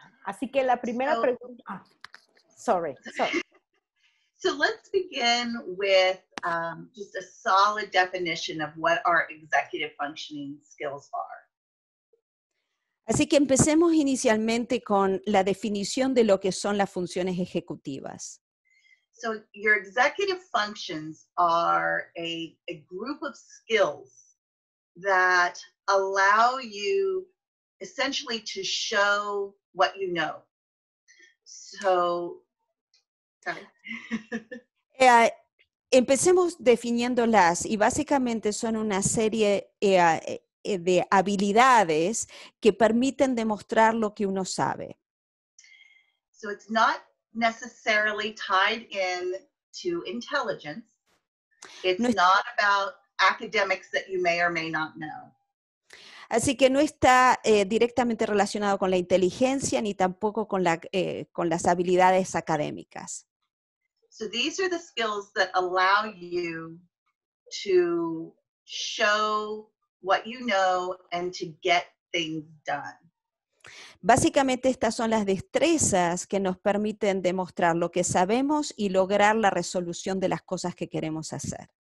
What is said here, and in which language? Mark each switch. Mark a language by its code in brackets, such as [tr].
[es] Así que la primera pregunta... [en] Sorry. So let's begin with just a solid definition of what our executive functioning skills are. [es] Así que empecemos inicialmente con la definición de lo que son las funciones ejecutivas. [en] So your executive functions are a group of skills that allow you essentially to show what you know. So, sorry. [es] Empecemos definiéndolas, y básicamente son una serie de habilidades que permiten demostrar lo que uno sabe. [en] So it's not necessarily tied in to intelligence. It's not about academics that you may or may not know. [es] Así que no está directamente relacionado con la inteligencia ni tampoco con las habilidades académicas. [en] So these are the skills that allow you to show what you know and to get things done. [es] Básicamente estas son las destrezas que nos permiten demostrar lo que sabemos y lograr la resolución de las cosas que queremos hacer.